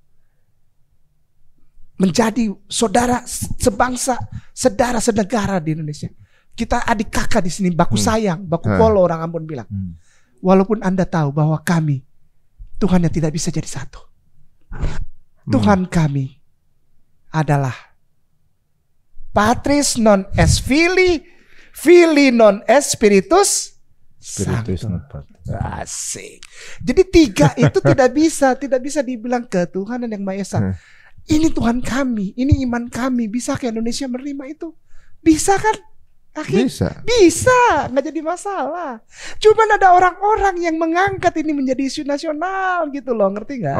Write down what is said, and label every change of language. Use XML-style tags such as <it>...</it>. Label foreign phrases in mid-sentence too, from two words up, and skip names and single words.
<id>Menjadi saudara sebangsa, saudara senegara di Indonesia. Kita adik kakak di sini,</id> <abs>baku sayang, baku polo</abs> <id>orang Ambon bilang. Walaupun Anda tahu bahwa kami, Tuhan yang tidak bisa jadi satu. Tuhan kami adalah</id> <la>Patris non es Filii, Filii non es Spiritus Sanctus.</la> <id>Asik. Jadi 3 itu tidak bisa dibilang ketuhanan yang Maha Esa. Ini Tuhan kami, ini iman kami. Bisa ke Indonesia menerima itu? Bisa kan? Bisa, nggak jadi masalah. Cuman ada orang-orang yang mengangkat ini menjadi isu nasional gitu loh, ngerti nggak?</id>